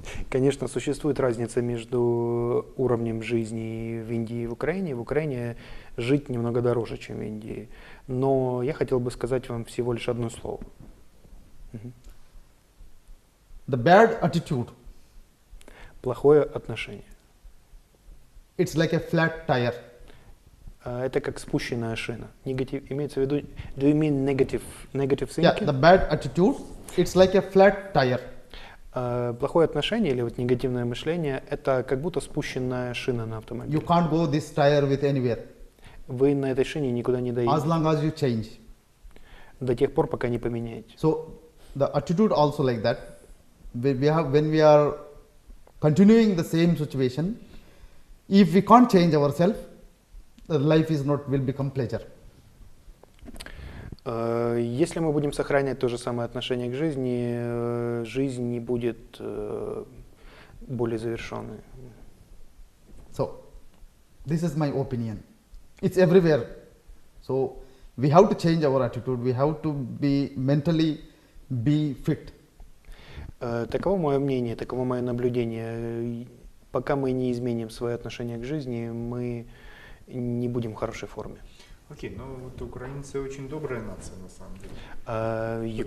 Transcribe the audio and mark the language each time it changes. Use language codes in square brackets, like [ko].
[ru] Конечно, существует разница между уровнем жизни в Индии и в Украине. В Украине жить немного дороже, чем в Индии. Но я хотел бы сказать вам всего лишь одно слово. [en] The bad attitude. [ru] Плохое отношение. [en] It's like a flat tire. [ru] Это как спущенная шина. Имеется в виду, [en] do you mean negative thinking? Yeah, the bad attitude, it's like a flat tire. [ru] Плохое отношение или вот негативное мышление — это как будто спущенная шина на автомобиле. [en] You can't go this tire with anywhere. [ru] Вы на этой шине никуда не доедете. [en] As long as you change. [ru] До тех пор, пока не поменяете. [en] So the attitude also like that. When we are continuing the same situation, if we can't change ourselves, the life will become pleasure. [ru] Если мы будем сохранять то же самое отношение к жизни, жизнь не будет более завершенной. [en] So, this is my opinion. It's everywhere. So, we have to change our attitude. We have to be mentally be fit. [ru] Таково мое мнение, таково мое наблюдение. Пока мы не изменим свое отношение к жизни, мы не будем в хорошей форме. Окей, но вот украинцы очень добрая нация на самом деле.